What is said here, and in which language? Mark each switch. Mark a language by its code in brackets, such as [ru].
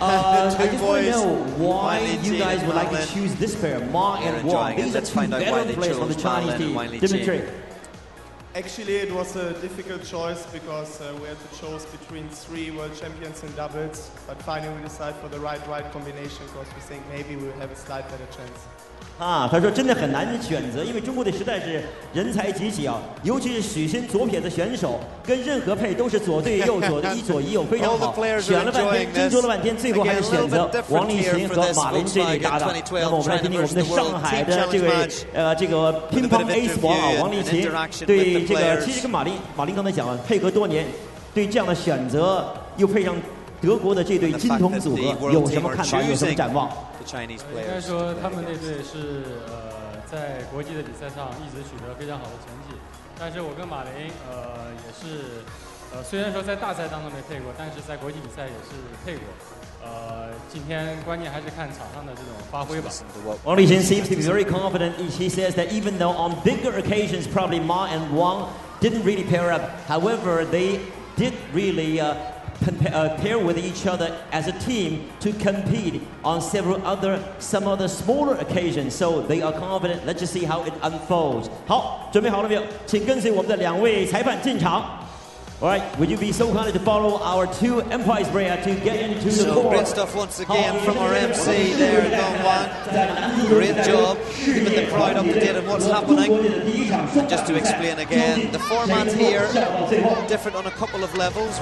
[en] I just want to know why you guys would like to choose this pair, Ma and Wang. These are two veteran players from the Chinese team. Dimitri. Actually, it was a difficult choice because we had to choose between 3 world champions in doubles, but finally we decided for the right combination because we think maybe we will have a slight better chance. [zh] 他说真的很难选择，因为中国队实在是人才济济啊，尤其是许昕左撇子选手，跟任何配都是左对右，左的一左一右，非常好。选了半天，斟酌了半天，最后还是选择王励勤和马林这对搭档。那么我们来听听我们的上海的这位这个乒乓 ace 王啊，王励勤对这个其实跟马林刚才讲了，配合多年，对这样的选择又配上德国的这对金童组合，有什么看法？有什么展望？应该说，他们那队是在国际的比赛上一直取得非常好的成绩。但是我跟马林也是虽然说在大赛当中没配过，但是在国际比赛也是配过。今天关键还是看场上的这种发挥吧。 [en] Wang Liqin seems to be very confident. He says that even though on bigger occasions probably Ma and Wang didn't really pair up, however they did really pair with each other as a team to compete on some other smaller occasions. So they are confident. Let's just see how it unfolds. [zh] 好，准备好了没有？请跟随我们的2位裁判进场。 [en] All right, would you be so kind to follow our 2 Empire Sprayer to get into the court? Great stuff once again from our MC there, Dong Wang. Great job, keeping the crowd up to date on what's happening. And just to explain again, the format here, different on a couple of levels.